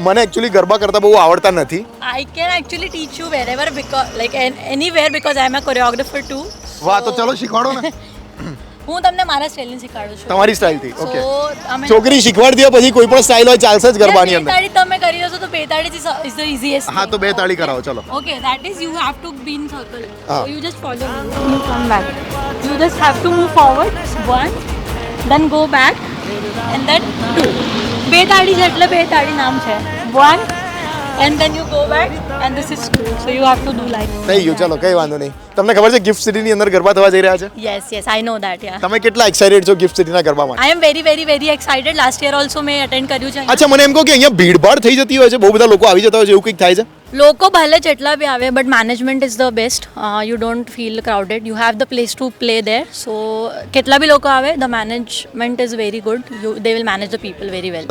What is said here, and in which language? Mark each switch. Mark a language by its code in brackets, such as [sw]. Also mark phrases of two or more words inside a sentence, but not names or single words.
[gu] મને એકચ્યુઅલી ગરબા કરતા બહુ આવડતા નથી. [en] I can actually teach you wherever because like anywhere because I am a choreographer too. [gu] વાહ, તો ચલો શીખવાડો ને. હું તમને મારા સ્ટાઇલની શીખવાડું છું. તમારી સ્ટાઇલથી. [en] So, [gu] ઓકે. અમે છોકરી શીખવાડી દે પછી કોઈ પણ સ્ટાઇલ હોય ચાલશે જ ગરબાની અંદર. બેતાળી તમે કરી દો તો બેતાળી [en] is the easiest. [gu] હા, તો બે તાળી કરાવો ચલો. [en] Okay, that is you have to be in circle. Ah. So you just follow me. You come back. You just have to move forward. 1, then go back, and then 2. [gu] બેતાળી છે એટલે બેતાળી નામ છે. [en] 1, and then you go back, and this is 2. So you have to do like. [gu] થઈ ગયું, ચલો કઈ વાંધો નહીં. તમને ખબર છે ગિફ્ટ સિટીની અંદર ગરબા થવા જઈ રહ્યા છે? [en] Yes, I know that. Yeah. [gu] તમે કેટલા એક્સાઇટેડ છો ગિફ્ટ સિટીના ગરબા માટે? [en] I am very excited. Last year also [gu] મેં અટેન્ડ કર્યું છે. અચ્છા, મને એમ કહો કે અહીંયા ભીડભાડ થઈ જતી હોય છે, બહુ બધા લોકો આવી જતા હોય છે, એવું કંઈક થાય છે? લોકો ભલે જેટલા બી આવે [en] but management is the best. You don't feel crowded. You have the place to play there. સો [gu] કેટલા બી લોકો આવે [en] the management is very good. They will manage the people very well.